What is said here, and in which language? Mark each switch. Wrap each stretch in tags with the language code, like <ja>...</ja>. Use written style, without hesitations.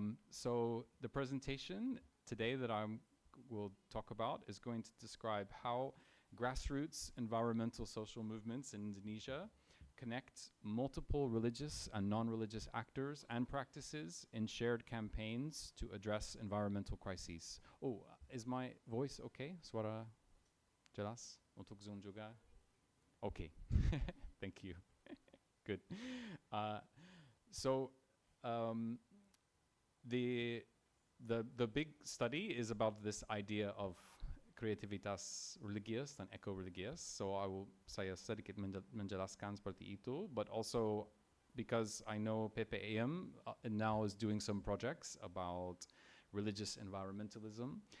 <en>So the presentation today that I will talk about is going to describe how grassroots environmental social movements in Indonesia connect multiple religious and non-religious actors and practices in shared campaigns to address environmental crises. Oh, is my voice okay?</en> <id>Suara jelas untuk Zoom juga?</id> <en>Okay, thank you. Good. So the big study is about this idea of</en> <id>kreativitas religius dan</id> <en>eco-religious. So</en> <id>saya sedikit menjelaskan seperti itu,</id> <en>but also because I know PPIM now is doing some projects about religious environmentalism.</en>